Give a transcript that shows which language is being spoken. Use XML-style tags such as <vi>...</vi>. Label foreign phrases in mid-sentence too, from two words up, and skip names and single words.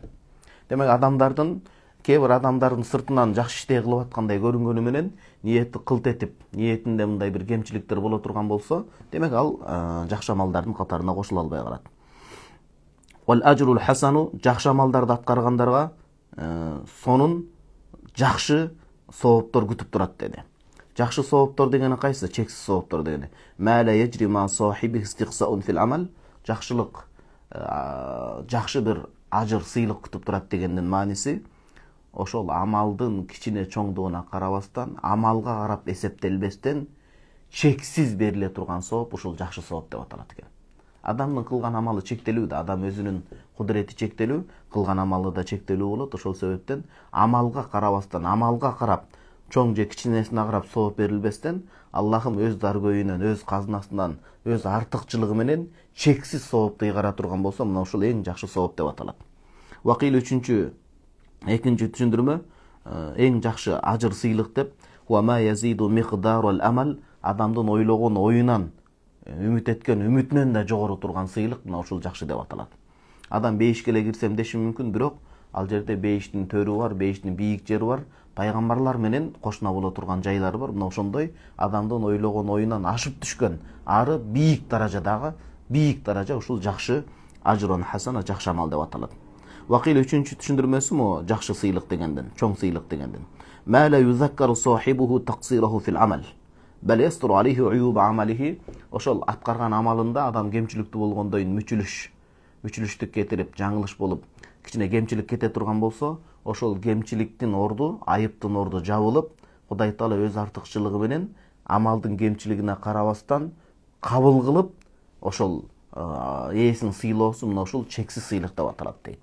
<ky>Демек кээ бир адамдардын сыртынан жакшы иштей кылып аткандай көрүнгөнү менен ниетти кылт этип, ниетинде мындай бир кемчиликтер боло турган болсо, демек ал жакшы амалдардын катарына кошула албай калат.</ky> <ar>والأجر الحسن,</ar> <ky>жакшы амалдарды аткаргандарга сонун жакшы сооптор күтүп турат деди. Жакшы сооптор дегени кайсы? Чексиз сооптор дегени.</ky> <ar>ما لا يجري مع صاحب استحسان في العمل.</ar> <ky>Жакшылык, жакшы бир ажыр, сыйлык күтүп турат дегендин мааниси ошол амалдын кичине чоңдугуна карабастан, амалга карап эсептелбестен чексиз бериле турган сооп ушул жакшы сооп деп аталат экен. Адамдын кылган амалы чектелүү да, адам өзүнүн кудурети чектелүү, кылган амалы да чектелүү болот. Ошол себептен амалга карабастан, амалга карап, чоң же кичинесине карап сооп берилбестен, Аллахым өз даргөйүнөн, өз казынасынан, өз артыкчылыгы менен чексиз соопту ыйгара турган болсо, мына ушул эң жакшы сооп деп аталат. Вакил экинчи түшүндүрмө, эң жакшы ажыр, сыйлык деп,</ky> <ar>وما يزيد مقدار العمل,</ar> <ky>адамдын ойлогон оюнан, үмүт эткен үмүтүнөн да жогору турган сыйлык мына ушул жакшы деп аталат. Адам бейишке эле кирсем деши мүмкүн, бирок ал жерде бейиштин төрү бар, бейиштин бийик жери бар, пайгамбарлар менен кошуна боло турган жайлары бар. Мына ошондой адамдын ойлогон оюнан ашып түшкөн ары бийик даража ушул жакшы</ky> <ar>أجرا حسنا,</ar> <ky>жакшы амал деп аталат. Вакил үчүнчү түшүндүрмөсү мо жакшы сыйлык дегенден, чоң сыйлык дегенден.</ky> <ar>ما لا يذكر صاحبه تقصيره في العمل. بل يستر عليه عيوب أعماله.</ar> <ky>Ошол аткарган амалында адам кемчиликтүү болгондойн мүчүлүштүк кетирип, жаңылыш болуп, кичине кемчилик кете турган болсо, ошол кемчиликтин орду, айыптын орду жабылып, Кудай Таала өз артыкчылыгы менен амалдын кемчилигине карабастан кабыл кылып, ошол ээсин сыйлоосу мына ушул чексиз сыйлык деп аталат дейт.</ky>